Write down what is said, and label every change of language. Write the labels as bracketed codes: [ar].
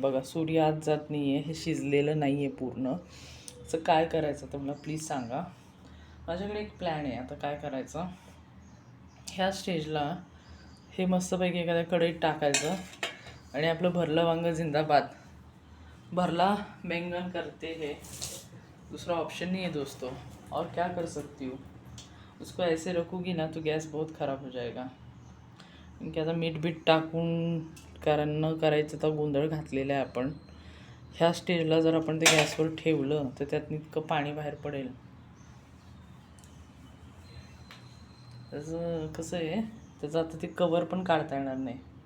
[mr] बघा, सूर्य आत जात नाही आहे, हे शिजलेलं नाही आहे पूर्ण. असं काय करायचं तर मला प्लीज सांगा. माझ्याकडे एक प्लॅन आहे. आता काय करायचं, ह्या स्टेजला हे मस्तपैकी एखाद्या कढईत टाकायचं, आणि आपलं भरलं वांगं जिंदाबाद, भरला [hi] बैंगन करते है, दूसरा ऑप्शन नहीं है दोस्तों. और क्या कर सकती हूँ, उसको ऐसे रखूँगी ना तो गॅस बहुत ख़राब हो जाएगा. [mr] की आता मीठ बीठ टाकून कारण न करायचं तर गोंधळ घातलेला आहे आपण. ह्या स्टेजला जर आपण ते गॅसवर ठेवलं तर त्यात इतकं पाणी बाहेर पडेल. त्याचं कसं आहे, त्याचं आता ते कवर पण काढता येणार नाही.